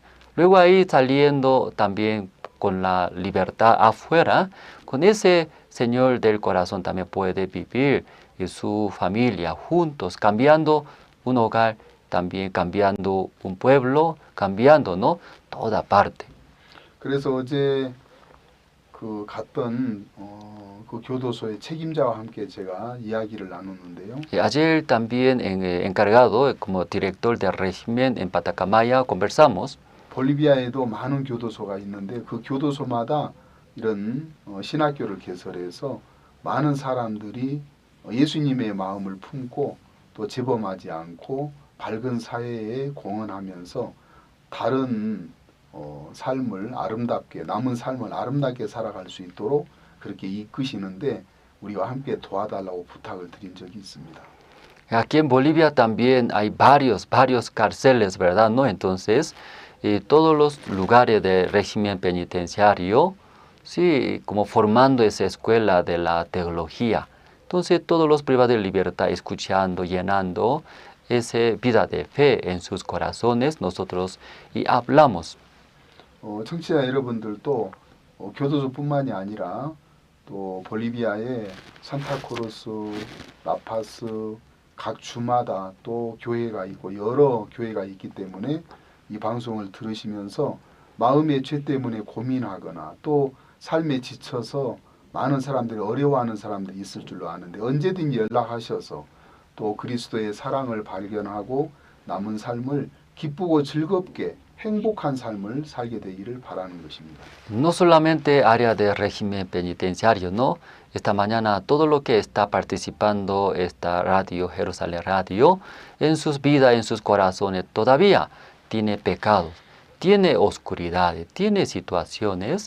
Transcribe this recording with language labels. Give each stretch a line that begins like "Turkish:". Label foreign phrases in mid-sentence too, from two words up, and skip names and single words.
Spanish: Luego ahí saliendo también con la libertad afuera, con ese Señor del corazón también puede vivir y su familia juntos, cambiando un hogar, también cambiando un pueblo, cambiando, ¿no?, toda parte.
Korean: 그래서 어제 그 갔던 그 교도소의 책임자와 함께 제가 이야기를 나눴는데요.
Spanish: Y ayer también encargado como director del régimen en Patacamaya conversamos.
Korean: 볼리비아에도 많은 교도소가 있는데 그 교도소마다 이런 신학교를 개설해서 많은 사람들이 예수님의 마음을 품고 또 재범하지 않고 밝은 사회에 공헌하면서 다른 삶을 아름답게 남은 삶을 아름답게 살아갈 수 있도록 그렇게 이끄시는데 우리와 함께 도와달라고 부탁을 드린 적이 있습니다.
Spanish: Aquí en Bolivia también hay varios cárceles, ¿verdad?, ¿no? Entonces, todos los lugares de régimen penitenciario, sí, como formando esa escuela de la teología. Entonces, todos los privados de libertad, escuchando, llenando esa vida de fe en sus corazones, nosotros y hablamos.
Korean: 청취자 여러분들도 교도소뿐만이 아니라 또 볼리비아의 산타크루스, 라파스 각 주마다 또 교회가 있고 여러 교회가 있기 때문에 이 방송을 들으시면서 마음의 죄 때문에 고민하거나 또 삶에 지쳐서 많은 사람들이 어려워하는 사람들이 있을 줄로 아는데 언제든지 연락하셔서 또 그리스도의 사랑을 발견하고 남은 삶을 기쁘고 즐겁게 행복한 삶을 살게 되기를 바라는 것입니다.
Spanish: No solamente área de régimen penitenciario, ¿no? Esta mañana todo lo que está participando esta radio, Jerusalén Radio, en sus vidas, en sus corazones, todavía tiene pecados, tiene oscuridad, tiene situaciones.